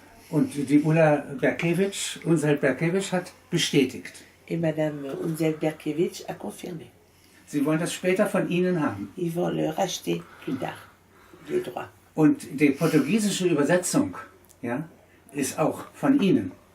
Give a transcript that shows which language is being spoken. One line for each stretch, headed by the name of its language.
German: Und die Ulla Berkewitsch, Unseld Berkewitsch hat bestätigt.
French: Et Madame Unsel Berkewitsch a confirmé.
German: Sie wollen das später von Ihnen haben.
French: Ils vont le racheter plus tard, les droits.
German: Und die portugiesische Übersetzung ja, ist auch von Ihnen.